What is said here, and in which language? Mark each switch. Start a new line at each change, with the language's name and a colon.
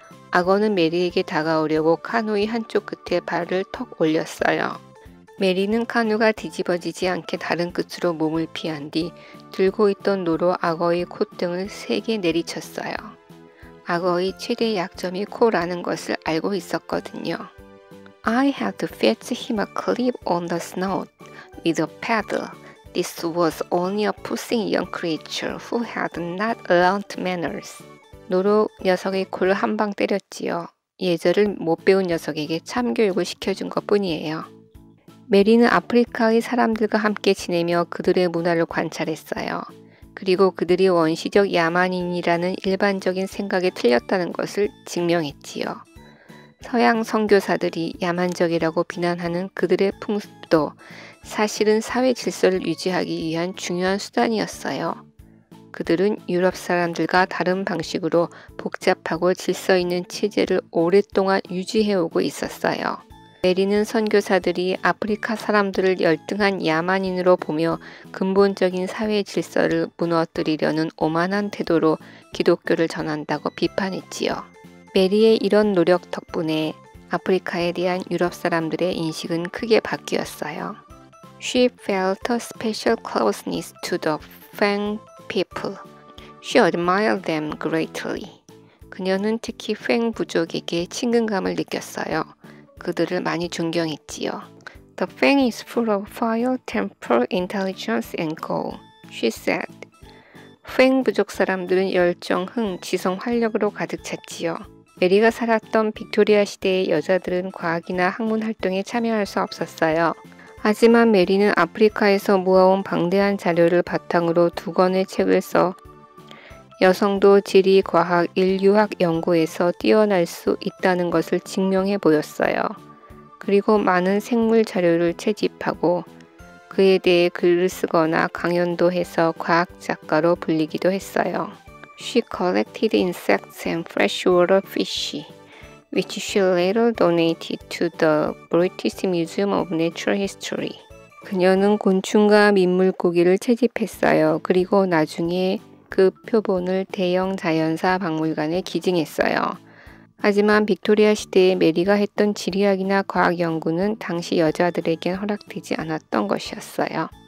Korean: 악어는 메리에게 다가오려고 카누의 한쪽 끝에 발을 턱 올렸어요. 메리는 카누가 뒤집어지지 않게 다른 끝으로 몸을 피한 뒤 들고 있던 노로 악어의 콧등을 세게 내리쳤어요. 악어의 최대 약점이 코라는 것을 알고 있었거든요.
English: I had to fetch him a clip on the snout with a paddle. This was only a pushing young creature who had not learnt manners.
Korean: 노로 녀석의 코를 한 방 때렸지요. 예절을 못 배운 녀석에게 참교육을 시켜준 것뿐이에요. 메리는 아프리카의 사람들과 함께 지내며 그들의 문화를 관찰했어요. 그리고 그들이 원시적 야만인이라는 일반적인 생각에 틀렸다는 것을 증명했지요. 서양 선교사들이 야만적이라고 비난하는 그들의 풍습도 사실은 사회 질서를 유지하기 위한 중요한 수단이었어요. 그들은 유럽 사람들과 다른 방식으로 복잡하고 질서 있는 체제를 오랫동안 유지해오고 있었어요. 메리는 선교사들이 아프리카 사람들을 열등한 야만인으로 보며 근본적인 사회 질서를 무너뜨리려는 오만한 태도로 기독교를 전한다고 비판했지요. 메리의 이런 노력 덕분에 아프리카에 대한 유럽 사람들의 인식은 크게 바뀌었어요.
English: She felt a special closeness to the Fang people. She admired them greatly.
Korean: 그녀는 특히 팽 부족에게 친근감을 느꼈어요. 그들을 많이 존경했지요.
English: The Fang is full of fire, temper, intelligence, and goal, she said.
Korean: 팽 부족 사람들은 열정, 흥, 지성, 활력으로 가득 찼지요. 메리가 살았던 빅토리아 시대의 여자들은 과학이나 학문 활동에 참여할 수 없었어요. 하지만 메리는 아프리카에서 모아온 방대한 자료를 바탕으로 2권의 책을 써 여성도 지리, 과학, 인류학 연구에서 뛰어날 수 있다는 것을 증명해 보였어요. 그리고 많은 생물 자료를 채집하고 그에 대해 글을 쓰거나 강연도 해서 과학 작가로 불리기도 했어요.
English: She collected insects and freshwater fish, which she later donated to the British Museum of Natural History.
Korean: 그녀는 곤충과 민물고기를 채집했어요. 그리고 나중에 그 표본을 대형 자연사 박물관에 기증했어요. 하지만 빅토리아 시대에 메리가 했던 지리학이나 과학 연구는 당시 여자들에겐 허락되지 않았던 것이었어요.